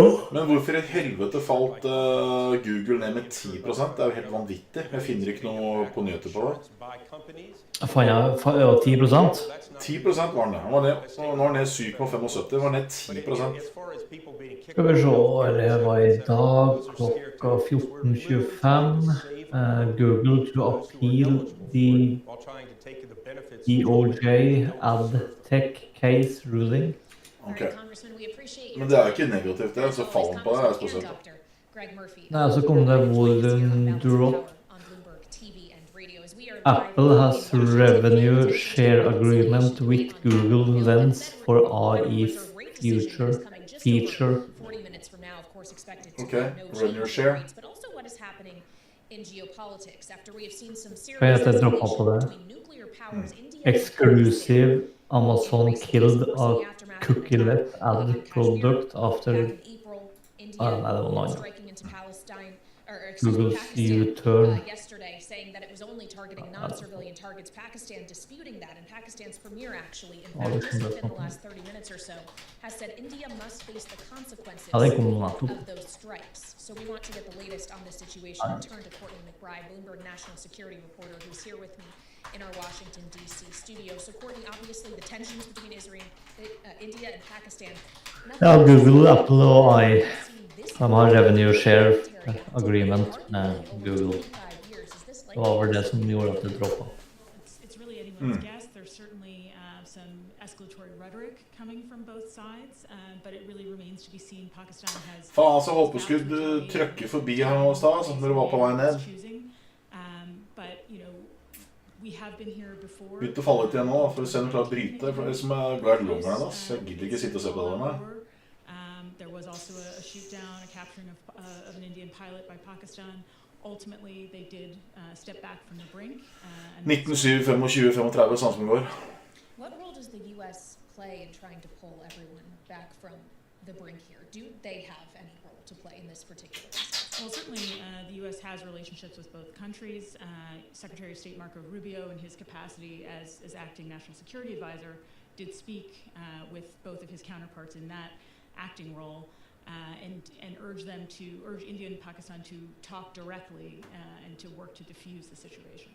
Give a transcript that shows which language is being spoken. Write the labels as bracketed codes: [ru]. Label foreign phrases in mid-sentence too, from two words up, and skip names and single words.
[no] Men hvorfor i helvete falt Google ned med 10%? Det er jo helt vanvittig. Jeg finner ikke noe på nyheter på det. Jeg fant 10%. 10% var den det. Nå er den ned 7,75. Den var ned 10%. Skal vi se, det var i dag klokka 14:25. [en] Google to appeal the DOJ ad tech case ruling. [no] Ok. Men det er jo ikke negativt det, så fallen på det er spesielt. Nei, så kom det [en] volume drop. Apple has revenue share agreement with Google Lens for AI feature. Ok, revenue share. [no] Hva heter det droppet på det? [en] Exclusive Amazon killed a cookie-led ad product after... [no] Nei, det var noe annet. Google's U-turn. Ja, det kom noe annet. [en] So we want to get the latest on this situation and turn to Courtney McBride, Bloomberg national security reporter, who's here with me in our Washington, D.C. studio. So Courtney, obviously the tensions between Israel, India and Pakistan. [no] Ja, Google, Apple og AI. De har [en] revenue share agreement [no] med Google. Det var vel det som gjorde at det droppet. [en] It's really anyone's guess. There's certainly some escalatory rhetoric coming from both sides, but it really remains to be seen. Pakistan has... [no] Faen, så håper jeg skulle trykke forbi her nå i sted, når du var på vei ned. Begynte å falle ut igjen nå, for å se om du klarer å bryte, for det som er glad i longeren, ass. Jeg gidder ikke sitte og se på det med. [en] There was also a shoot down, a capturing of an Indian pilot by Pakistan. Ultimately, they did step back from the brink. [no] 1907, 25, 35, sånn som det går. [en] What role does the U.S. play in trying to pull everyone back from the brink here? Do they have any role to play in this particular case? Well, certainly the U.S. has relationships with both countries. Secretary of State Marco Rubio, in his capacity as acting national security advisor, did speak with both of his counterparts in that acting role and urge India and Pakistan to talk directly and to work to diffuse the situation.